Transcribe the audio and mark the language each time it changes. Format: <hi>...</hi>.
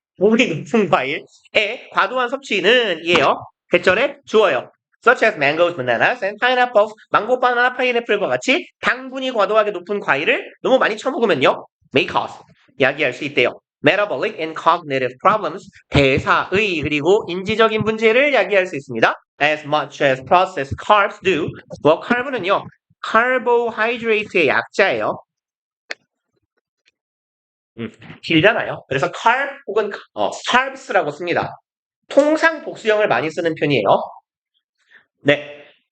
<ko>몸이 높은 과일의 과도한 섭취는 이에요. 대절에 주어요.</ko> <en>Such as mangoes, bananas, and pineapples.</en> <ko>망고, 바나나, 파인애플과 같이 당분이 과도하게 높은 과일을 너무 많이 처먹으면요.</ko> <en>may cause.</en> <ko>야기할 수 있대요.</ko> <en>Metabolic and cognitive problems.</en> <ko>대사의 그리고 인지적인 문제를 야기할 수 있습니다.</ko> <en>As much as processed carbs do.</en> <ko>뭐 carb는요. carbohydrate의 약자예요. 길잖아요. 그래서 carb 혹은 carbs라고 씁니다. 통상 복수형을 많이 쓰는 편이에요. 네.</ko>